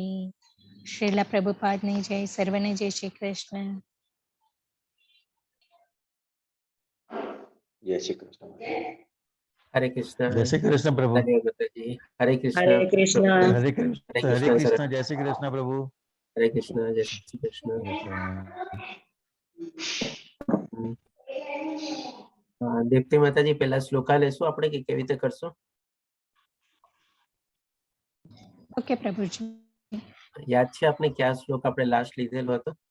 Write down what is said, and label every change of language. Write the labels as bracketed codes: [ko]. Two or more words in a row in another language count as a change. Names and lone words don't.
[hi] श्रीला प्रभुपाद ने जय, सर्वने जय श्री कृष्ण। जय श्री कृष्ण। हरे कृष्ण। जय श्री कृष्ण प्रभु। हरे कृष्ण। हरे कृष्ण। हरे कृष्ण। जय श्री कृष्ण प्रभु। हरे कृष्ण। जय श्री कृष्ण। [gu] દીપ્તિ માતાજી પહેલા શ્લોકા લેશું આપણે કે કેવી રીતે કરશું? ઓકે પ્રભુજી. યાદ છે આપણે કયા શ્લોક આપણે લાસ્ટ લીધેલો હતો?